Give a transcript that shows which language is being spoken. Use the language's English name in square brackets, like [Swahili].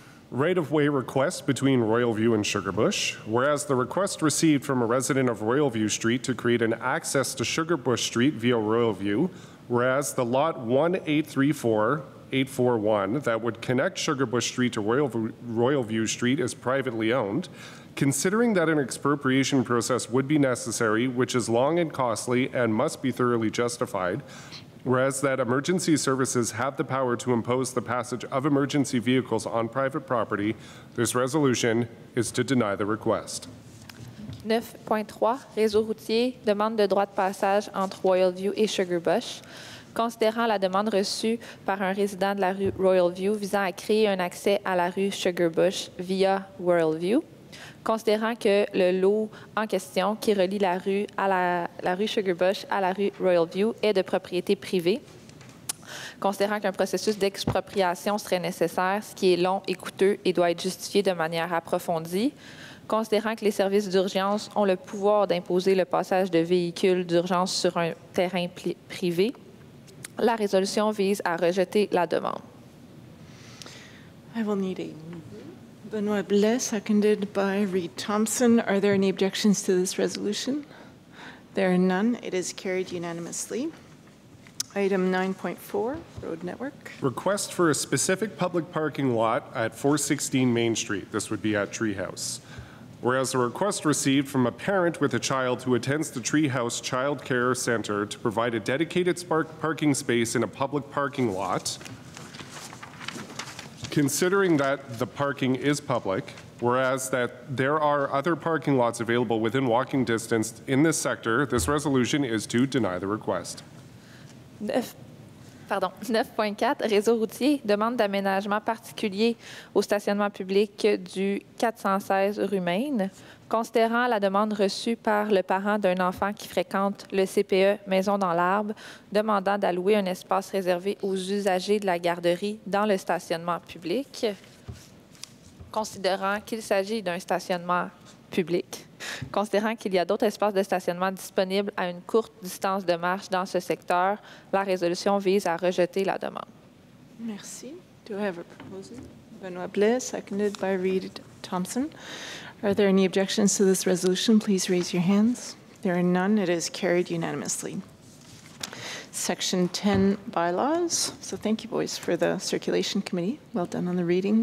[English] Right-of-way request between Royalview and Sugarbush, whereas the request received from a resident of Royalview Street to create an access to Sugarbush Street via Royalview, whereas the lot 1834841 that would connect Sugarbush Street to Royalview Street is privately owned, considering that an expropriation process would be necessary, which is long and costly and must be thoroughly justified, Whereas that emergency services have the power to impose the passage of emergency vehicles on private property, this resolution is to deny the request. [French] 9.3, réseau routier, demande de droit de passage entre Royal View et Sugar Bush. Considérant la demande reçue par un résident de la rue Royal View visant à créer un accès à la rue Sugar Bush via Royal View. Considérant que le lot en question qui relie la rue Sugar Bush à la rue Royal View est de propriété privée. Considérant qu'un processus d'expropriation serait nécessaire, ce qui est long et coûteux et doit être justifié de manière approfondie. Considérant que les services d'urgence ont le pouvoir d'imposer le passage de véhicules d'urgence sur un terrain privé, la résolution vise à rejeter la demande. [English] I will need a Benoit Blais, seconded by Reed Thompson. Are there any objections to this resolution? There are none. It is carried unanimously. Item 9.4, Road Network. Request for a specific public parking lot at 416 Main Street. This would be at Treehouse. Whereas a request received from a parent with a child who attends the Treehouse Child Care Center to provide a dedicated parking space in a public parking lot. Considering that the parking is public, whereas that there are other parking lots available within walking distance in this sector, this resolution is to deny the request. [French] 9.4, réseau routier, demande d'aménagement particulier au stationnement public du 416 rue Maine. Considérant la demande reçue par le parent d'un enfant qui fréquente le CPE Maison dans l'Arbre, demandant d'allouer un espace réservé aux usagers de la garderie dans le stationnement public. Considérant qu'il s'agit d'un stationnement public. Considérant qu'il y a d'autres espaces de stationnement disponibles à une courte distance de marche dans ce secteur, la résolution vise à rejeter la demande. [English] Merci. Do I have a proposal? Benoit Blais, seconded by Reed Thompson. Are there any objections to this resolution? Please raise your hands. There are none. It is carried unanimously. Section 10, bylaws. So thank you, boys, for the circulation committee. Well done on the reading.